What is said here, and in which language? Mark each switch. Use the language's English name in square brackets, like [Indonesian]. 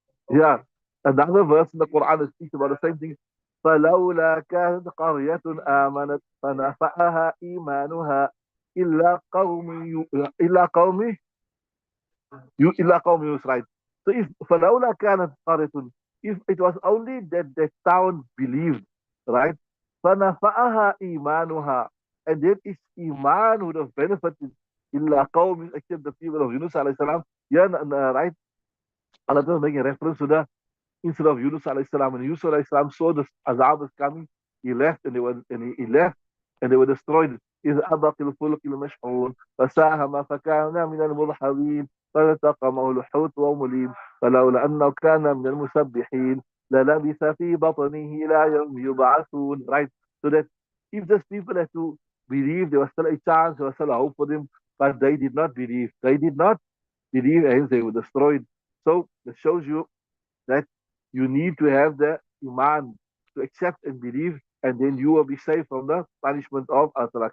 [English] Yeah. Another verse in the Quran that speaks about the same thing. [Arabic] فلولا كانت قرية آمنت فنفعها إيمانها إلا قوم إلا قوم يونس, right? [English] So if [Arabic] فلولا كانت قرية, [English] if it was only that the town believed, right? [Arabic] فنفعها إيمانها, [English] and then its iman would have benefited [Arabic] إلا قوم, [English] except the people of Yunus alayhi salam. Yeah, right? Allah is making reference to that. Instead of Yunus alayhi salam, and Yunus alayhi salam saw the azab is coming, he left and he left and they were destroyed. [Arabic] إذ أبق الفلك المشحون فساهم فكان من المضحضين فالتقمه الحوت وهو مليم فلولا أنه كان من المسبحين للبث في بطنه إلى يوم يبعثون. [English] Right? So that if these people had to believe, there was still a chance, there was still a hope for them, but they did not believe. They did not believe, and hence they were destroyed. So that shows you that you need to have the iman to accept and believe, and then you will be safe from the punishment of Allah.